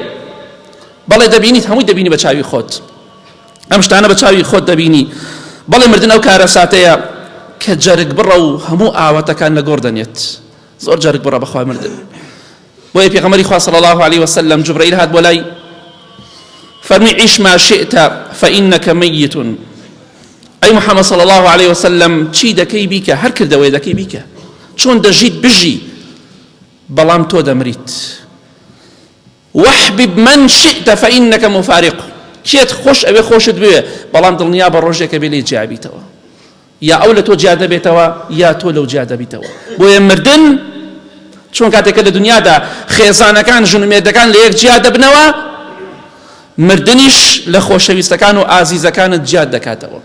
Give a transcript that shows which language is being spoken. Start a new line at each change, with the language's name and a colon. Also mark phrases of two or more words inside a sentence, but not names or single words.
Central Kurdish: بەڵێ دەبینیت هەمووی دەبینی بە چاوی خۆت، ئەم شتانە بە چاوی خۆت دەبینی. بەڵێ مردن ئەو کارە ساتەیە کە جەرگ بڕە و هەموو ئاواتەکان لە گۆڕ دەنێت. زۆر جەرگ بڕە بەخوا مردن. بۆیە پێغەمبەری خوا
Arabic: صلی الله عليه وسلم
Central Kurdish: جبرائیل هات بۆ لای فەرمی
Arabic: عیش ما شئت فإنك ميت.
Central Kurdish: ئەی محەممەد
Arabic: صلی الله عليه وسلم
Central Kurdish: چی دەکەی بیکە، هەر کردەوەی دەکەی بیکە، چۆن دەژیت بژی، بەڵام تۆ دەمریت.
Arabic: واحبب من شئت فإنك مفارق.
Central Kurdish: کێت خۆش ئەوێ خۆشت بوێ، بەڵام دڵنیا بە ڕۆژێکە بێ لێ جیا بیتەوە، یا ئەو لە تۆ جیا دەبێتەوە یا تۆ لەو جیا دەبیتەوە. بۆیە مردن چۆن کاتێکە لە دنیادا خێزانەکان ژنومێردەکان لە یەک جیا دەبنەوە، مردنیش لە خۆشەویستەکان و ئازیزەکانت جیاد دەکاتەوە.